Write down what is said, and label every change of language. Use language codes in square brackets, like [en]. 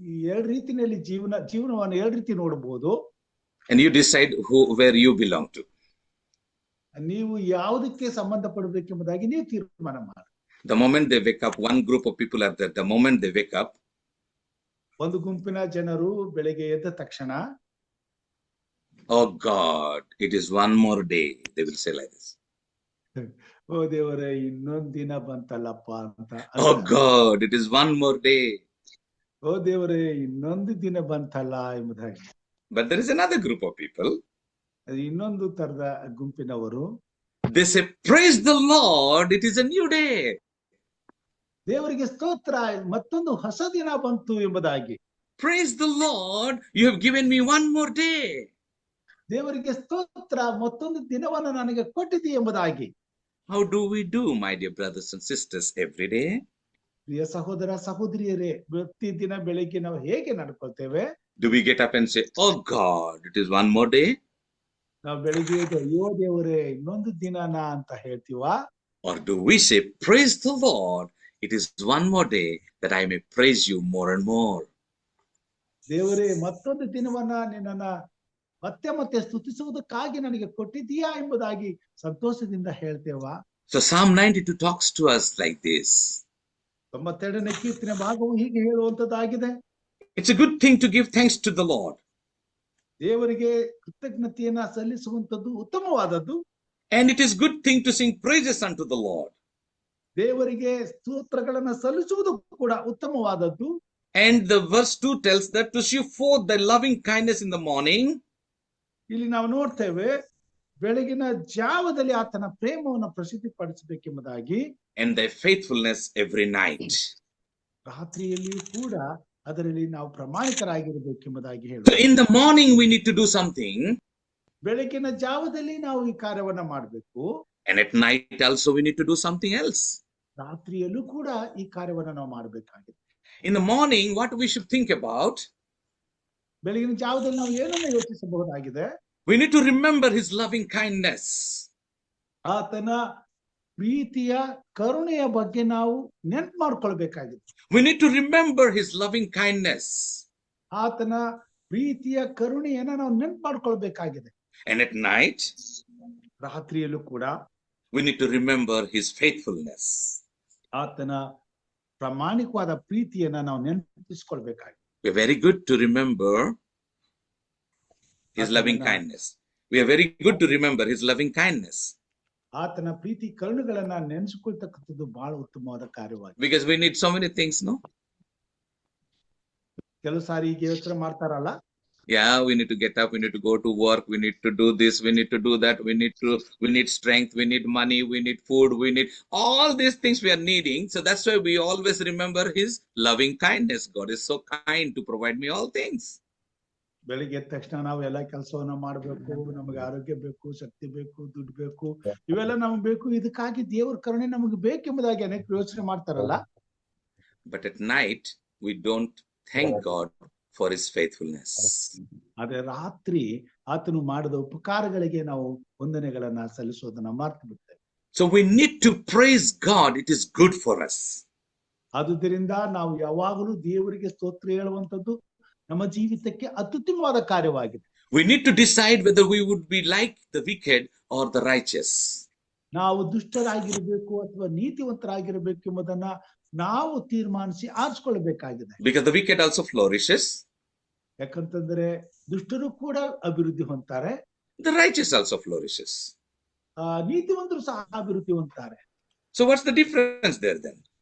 [kn] ಎರಡು ರೀತಿಯಲ್ಲಿ ಜೀವನವನ್ನು ಎರಡು ರೀತಿ ನೋಡಬಹುದು. [en] and you decide where you belong to. [kn] ನೀವು ಯಾವುದಕ್ಕೆ ಸಂಬಂಧ ಪಡಬೇಕೆಂಬುದಾಗಿ ನೀವು ತೀರ್ಮಾನ ಮಾಡಿ. [en] The moment they wake up, one group of people are there. The moment they wake up, [kn] ಒಂದು ಗುಂಪಿನ ಜನರು ಬೆಳಗ್ಗೆ ಎದ್ದ ತಕ್ಷಣ, [en] oh God, it is one more day. They will say like this. [kn] ಓ ದೇವರೇ, ಇನ್ನೊಂದ್ ದಿನ ಬಂತಲ್ಲಪ್ಪ ಅಂತ. [en] Oh God, it is one more day. [kn] ಓ ದೇವರೇ, ಇನ್ನೊಂದು ದಿನ ಬಂತಲ್ಲ ಎಂಬುದಾಗಿ. [en] But there is another group of people. [kn] ಇನ್ನೊಂದು ತರದ ಗುಂಪಿನವರು, [en] They say, praise the Lord, it is a new day. [kn] ದೇವರಿಗೆ ಸ್ತೋತ್ರ, ಮತ್ತೊಂದು ಹೊಸ ದಿನ ಬಂತು ಎಂಬುದಾಗಿ. [en] Praise the Lord, you have given me one more day. [kn] ದೇವರಿಗೆ ಸ್ತೋತ್ರ, ಮತ್ತೊಂದು ದಿನವನ್ನು ನನಗೆ ಕೊಟ್ಟಿದೆ ಎಂಬುದಾಗಿ. [en] How do we do, my dear brothers and sisters, every day? [kn] ಪ್ರಿಯ ಸಹೋದರ ಸಹೋದರಿಯರೇ, ಪ್ರತಿ ದಿನ ಬೆಳಿಗ್ಗೆ ನಾವು ಹೇಗೆ ನಡ್ಕೊಳ್ತೇವೆ? [en] Do we get up and say, oh God, it is one more day? [kn] ನಾವು ಬೆಳಿಗ್ಗೆ ಅಯ್ಯೋ ದೇವರೇ, ಇನ್ನೊಂದು ದಿನನಾ ಅಂತ ಹೇಳ್ತೀವಾ? [en] Or do we say, praise the Lord, it is one more day that I may praise you more and more? [kn] ದೇವರೇ, ಮತ್ತೊಂದು ದಿನವನ್ನ ನಿನ್ನನ್ನ ಮತ್ತೆ ಮತ್ತೆ ಸ್ತುತಿಸುವುದಕ್ಕಾಗಿ ನನಗೆ ಕೊಟ್ಟಿದ್ದೀಯಾ ಎಂಬುದಾಗಿ ಸಂತೋಷದಿಂದ ಹೇಳ್ತೇವಾ? [en] So Psalm 92 talks to us like this. [kn] 92ನೇ ಕೀರ್ತನೆ ಭಾಗವು ಹೀಗೆ ಹೇಳುವಂತದ್ದಾಗಿದೆ. [en] It's a good thing to give thanks to the Lord. [kn] ದೇವರಿಗೆ ಕೃತಜ್ಞತೆಯನ್ನ ಸಲ್ಲಿಸುವಂತದ್ದು ಉತ್ತಮವಾದದ್ದು. [en] And it is good thing to sing praises unto the Lord. [kn] ದೇವರಿಗೆ ಸ್ತೋತ್ರಗಳನ್ನ ಸಲ್ಲಿಸುವುದು ಕೂಡ ಉತ್ತಮವಾದದ್ದು. [en] And the verse 2 tells that to show forth thy loving kindness in the morning. [kn] ಇಲ್ಲಿ ನಾವು ನೋಡ್ತೇವೆ, ಬೆಳಗಿನ ಜಾವದಲ್ಲಿ ಆತನ ಪ್ರೇಮವನ್ನು ಪ್ರಸಿದ್ಧಿಪಡಿಸಬೇಕೆಂಬುದಾಗಿ, [en] And thy faithfulness every night. [kn] ರಾತ್ರಿಯಲ್ಲಿ ಕೂಡ ಅದರಲ್ಲಿ ನಾವು ಪ್ರಾಮಾಣಿಕರಾಗಿರಬೇಕೆಂಬುದಾಗಿ ಹೇಳಿ. [en] So in the morning we need to do something. [kn] ಬೆಳಗಿನ ಜಾವದಲ್ಲಿ ನಾವು ಈ ಕಾರ್ಯವನ್ನ ಮಾಡಬೇಕು. [en] And at night also we need to do something else. [kn] ರಾತ್ರಿಯಲ್ಲೂ ಕೂಡ ಈ ಕಾರ್ಯವನ್ನ ನಾವು ಮಾಡಬೇಕಾಗಿದೆ. [en] In the morning, what we should think about? [kn] ಬೆಳಗಿನ ಜಾವದಲ್ಲಿ ನಾವು ಏನನ್ನ ಯೋಚಿಸಬಹುದಾಗಿದೆ? [en] We need to remember his loving kindness. [kn] ಆತನ ಪ್ರೀತಿಯ ಕರುಣೆಯ ಬಗ್ಗೆ ನಾವು ನೆನಪು ಮಾಡ್ಕೊಳ್ಬೇಕಾಗಿದೆ. [en] We need to remember his loving kindness. [kn] ಆತನ ಪ್ರೀತಿಯ ಕರುಣೆಯನ್ನ ನಾವು ನೆನಪು ಮಾಡ್ಕೊಳ್ಬೇಕಾಗಿದೆ. [en] And at night, [kn] ರಾತ್ರಿಯಲ್ಲೂ ಕೂಡ [en] we need to remember his faithfulness. [kn] ಆತನ ಪ್ರಾಮಾಣಿಕವಾದ ಪ್ರೀತಿಯನ್ನ ನಾವು ನೆನಪಿಸಿಕೊಳ್ಬೇಕಾಗಿದೆ. [en] We are very good to remember his loving kindness. We are very good to remember his loving kindness. [kn] ಆತನ ಪ್ರೀತಿ ಕರುಣೆಗಳನ್ನ ನೆನೆಸಿಕೊಳ್ತಕ್ಕಂಥದ್ದು ಬಹಳ ಉತ್ತಮವಾದ ಕಾರ್ಯವಾಗಿದೆ. [en] Because we need so many things, no? [kn] ಕೆಲವು ಸಾರಿ ಈಗ ಯೋಚನೆ ಮಾಡ್ತಾರಲ್ಲ, [en] Yeah, we need to get up, we need to go to work, we need to do this, we need to do that, we need strength, we need money, we need food, we need all these things we are needing. So that's why we always remember his loving kindness. God is so kind to provide me all things. [kn] ಬೆಳಿಗ್ಗೆ ಎದ್ದ ತಕ್ಷಣ ನಾವು ಎಲ್ಲ ಕೆಲಸವನ್ನ ಮಾಡ್ಬೇಕು, ನಮಗೆ ಆರೋಗ್ಯ ಬೇಕು, ಶಕ್ತಿ ಬೇಕು, ದುಡ್ಡು ಬೇಕು, ಇವೆಲ್ಲ ನಮ್ಗೆ ಬೇಕು, ಇದಕ್ಕಾಗಿ ದೇವರ ಕರುಣೆ ನಮಗೆ ಬೇಕೆಂಬುದಾಗಿ ಅನೇಕ ಯೋಚನೆ ಮಾಡ್ತಾರಲ್ಲ. [en] But at night we don't thank God for his faithfulness. [kn] ಆದ್ರೆ ರಾತ್ರಿ ಆತನು ಮಾಡಿದ ಉಪಕಾರಗಳಿಗೆ ನಾವು ವಂದನೆಗಳನ್ನ ಸಲ್ಲಿಸೋದನ್ನ ಮರ್ತು ಬಿಡ್ತೇವೆ. [en] So we need to praise God. It is good for us. [kn] ಆದುದರಿಂದ ನಾವು ಯಾವಾಗಲೂ ದೇವರಿಗೆ ಸ್ತೋತ್ರ ಹೇಳುವಂತದ್ದು ನಮ್ಮ ಜೀವಿತಕ್ಕೆ ಅತ್ಯುತ್ತಮವಾದ ಕಾರ್ಯವಾಗಿದೆ. [en] We need to decide whether we would be like the wicked or the righteous. [kn] ನಾವು ದುಷ್ಟರಾಗಿರಬೇಕು ಅಥವಾ ನೀತಿವಂತರಾಗಿರಬೇಕು ಎಂಬುದನ್ನ ನಾವು ತೀರ್ಮಾನಿಸಿ ಆರಿಸಿಕೊಳ್ಳಬೇಕಾಗಿದೆ. [en] Because the wicked also flourishes. [kn] ಯಾಕಂತಂದ್ರೆ ದುಷ್ಟರು ಕೂಡ ಅಭಿವೃದ್ಧಿ ಹೊಂದ್ತಾರೆ, [en] The righteous also flourishes. [kn] ನೀತಿವಂತರು ಸಹ ಅಭಿವೃದ್ಧಿ ಹೊಂದ್ತಾರೆ. [en] So what's the difference there then?